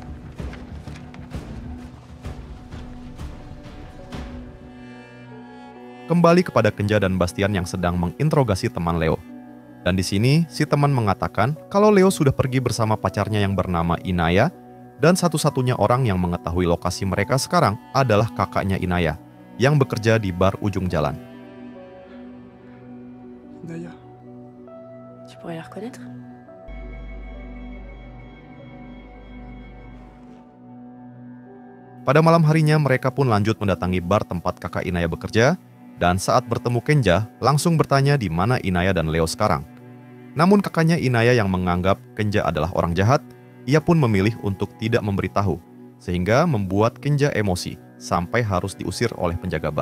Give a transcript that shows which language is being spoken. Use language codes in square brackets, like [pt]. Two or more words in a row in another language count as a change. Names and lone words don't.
[id] Kembali kepada Kenja dan Bastian yang sedang menginterogasi teman Leo. Dan di sini, si teman mengatakan kalau Leo sudah pergi bersama pacarnya yang bernama Inaya, dan satu-satunya orang yang mengetahui lokasi mereka sekarang adalah kakaknya Inaya, yang bekerja di bar ujung jalan. [fr] Inaya, tu pourrais la reconnaître? [id] Pada malam harinya mereka pun lanjut mendatangi bar tempat kakak Inaya bekerja, dan saat bertemu Kenja langsung bertanya di mana Inaya dan Leo sekarang. Namun kakaknya Inaya yang menganggap Kenja adalah orang jahat, ia pun memilih untuk tidak memberitahu, sehingga membuat Kenja emosi sampai harus diusir oleh penjaga bar.